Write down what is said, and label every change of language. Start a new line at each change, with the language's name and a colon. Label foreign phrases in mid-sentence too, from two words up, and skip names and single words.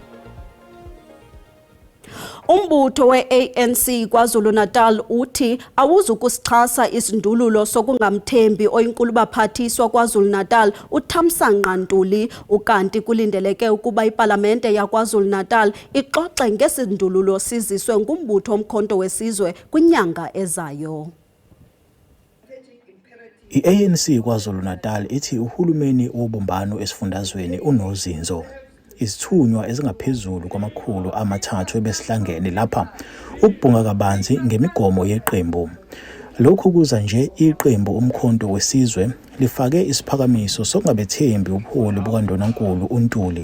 Xhosa: Umbutho we-ANC KwaZulu-Natal uthi awuzukusixhasa isindululo sokungamthembi oyinkulu-baphathiswa KwaZulu-Natal uThamsanqa Ntuli, ukanti kulindeleke ukuba iPalamente yaKwaZulu-Natal ixoxe ngesindululo siziswe ngumbutho omkhonto wesizwe kwinyanga ezayo.
Zulu: I-ANC KwaZulu-Natal ithi uhulumeni wobumbano esifundazweni unozinzo. Isithunywa ezingaphezulu kwama300 ebesihlangene lapha ukubhunga kabanzi ngemigomo yeqembu. Lokhu kuza nje iqembu umkhonto wesizwe lifake isiphakamiso sokungabethembi ubuholi bukaNdonankulu uNtuli.